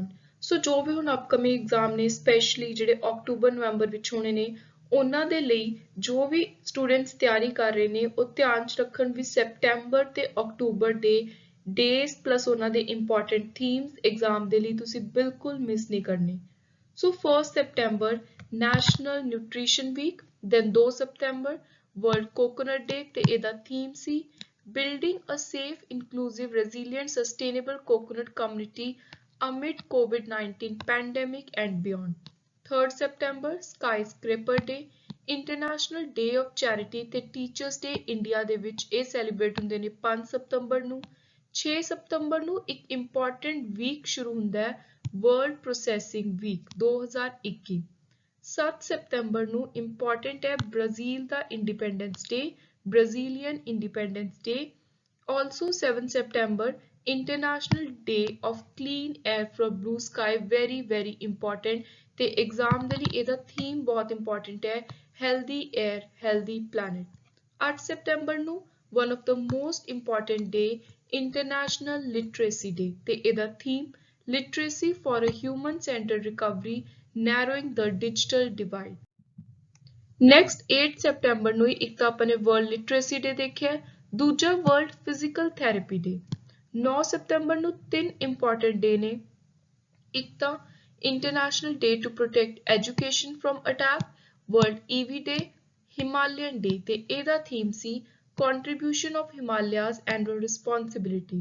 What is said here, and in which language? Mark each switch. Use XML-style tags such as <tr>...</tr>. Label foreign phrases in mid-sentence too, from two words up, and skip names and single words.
<pa>ਸੋ ਜੋ ਵੀ ਹੁਣ</pa> <en>upcoming exam</en> <pa>ਨੇ ਸਪੈਸ਼ਲੀ ਜਿਹੜੇ ਅਕਤੂਬਰ ਨਵੰਬਰ ਵਿੱਚ ਹੋਣੇ ਨੇ ਉਹਨਾਂ ਦੇ ਲਈ ਜੋ ਵੀ ਸਟੂਡੈਂਟਸ ਤਿਆਰੀ ਕਰ ਰਹੇ ਨੇ ਉਹ ਧਿਆਨ 'ਚ ਰੱਖਣ ਵੀ ਸੈਪਟੈਂਬਰ ਤੇ ਅਕਤੂਬਰ ਦੇ</pa> <en>days plus</en> <pa>ਉਹਨਾਂ ਦੇ</pa> <en>important themes exam</en> <pa>ਦੇ ਲਈ ਤੁਸੀਂ ਬਿਲਕੁਲ ਮਿਸ ਨਹੀਂ ਕਰਨੇ। ਸੋ 1 ਸੈਪਟੈਂਬਰ ਨੈਸ਼ਨਲ ਨਿਊਟ੍ਰੀਸ਼ਨ ਵੀਕ, ਦੈਨ 2 ਸੈਪਟੈਂਬਰ ਵਰਲਡ ਕੋਕੋਨਟ ਡੇ ਤੇ ਇਹਦਾ ਥੀਮ ਸੀ</pa> <en>building a safe inclusive resilient sustainable coconut community amid COVID-19 pandemic and beyond। 3rd September Skyscraper Day,</en> <pa>ਇੰਟਰਨੈਸ਼ਨਲ ਡੇ ਆਫ ਚੈਰਿਟੀ ਤੇ ਟੀਚਰਸ ਡੇ ਇੰਡੀਆ ਦੇ ਵਿੱਚ ਇਹ ਸੈਲੀਬ੍ਰੇਟ ਹੁੰਦੇ ਨੇ 5 ਸਤੰਬਰ ਨੂੰ। 6 ਸਤੰਬਰ ਨੂੰ ਇੱਕ</pa> <en>important week</en> <pa>ਸ਼ੁਰੂ ਹੁੰਦਾ ਹੈ ਵਰਲਡ ਪ੍ਰੋਸੈਸਿੰਗ ਵੀਕ 2021। 7 ਸਤੰਬਰ ਨੂੰ ਇੰਪੋਰਟੈਂਟ ਹੈ ਬ੍ਰਾਜ਼ੀਲ ਦਾ ਇੰਡੀਪੈਂਡੈਂਸ ਡੇ, ਬ੍ਰਾਜ਼ੀਲੀਅਨ ਇੰਡੀਪੈਂਡੈਂਸ ਡੇ।</pa> <en>Also 7 September International Day of Clean Air for Blue Sky, very important</en> <pa>ਤੇ ਐਗਜ਼ਾਮ ਦੇ ਲਈ ਇਹਦਾ ਥੀਮ ਬਹੁਤ ਇੰਪੋਰਟੈਂਟ ਹੈ</pa> <en>healthy air healthy planet। 8</en> <pa>ਸਤੰਬਰ ਨੂੰ</pa> <en>one of the most important day International Literacy Day</en> <pa>ਤੇ ਇਹਦਾ ਥੀਮ</pa> <en>literacy for a human centered recovery narrowing the digital divide।</en> <pa>ਨੈਕਸਟ 8 ਸਤੰਬਰ ਨੂੰ ਇੱਕ ਤਾਂ ਆਪਾਂ ਨੇ ਵਰਲਡ ਲਿਟਰੇਸੀ ਡੇ ਦੇਖਿਆ, ਦੂਜਾ ਵਰਲਡ ਫਿਜ਼ੀਕਲ ਥੈਰੇਪੀ ਡੇ। 9 ਸਤੰਬਰ ਨੂੰ ਤਿੰਨ</pa> <en>important day</en> <pa>ਨੇ, ਇੱਕ ਤਾਂ ਇੰਟਰਨੈਸ਼ਨਲ ਡੇ ਟੂ ਪ੍ਰੋਟੈਕਟ ਐਜੂਕੇਸ਼ਨ ਫਰੋਮ ਅਟੈਕ, ਵਰਲਡ ਈਵੀ ਡੇ, ਹਿਮਾਲਯਨ ਡੇ ਤੇ ਇਹਦਾ ਥੀਮ ਸੀ</pa> <en>contribution of Himalayas and responsibility.</en>